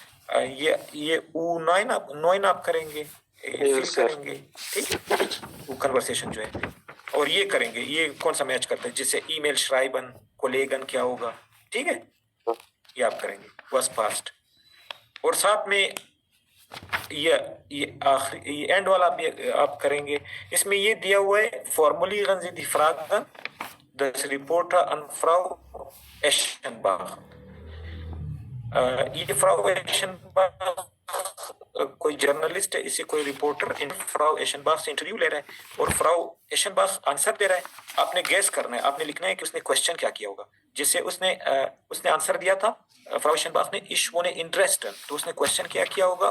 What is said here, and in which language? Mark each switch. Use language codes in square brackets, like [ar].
[hi] ये U9 आप करेंगे, फिल करेंगे, ठीक, वो कन्वर्सेशन जो है, और ये करेंगे। ये कौन सा मैच करते हैं? जिससे ईमेल श्राइबन कोलेगन क्या होगा, ठीक है, ये आप करेंगे बस फास्ट। और साथ में ये आखिरी ये एंड वाला भी आप करेंगे। इसमें ये दिया हुआ है [de] formulieren Sie die Fragen des Reporter an Frau Eschenbach. [hi] ये फ्राउ एशनबाख कोई जर्नलिस्ट है, इसे कोई रिपोर्टर इन फ्राउ एशनबाख से इंटरव्यू ले रहा है, और फ्राउ एशनबाख आंसर दे रहा है। आपने गेस करना है, आपने लिखना है कि उसने क्वेश्चन क्या किया होगा। जिससे उसने आंसर दिया था फ्राउ एशनबाख ने इश वो ने इंटरेस्टन, तो उसने क्वेश्चन क्या किया होगा?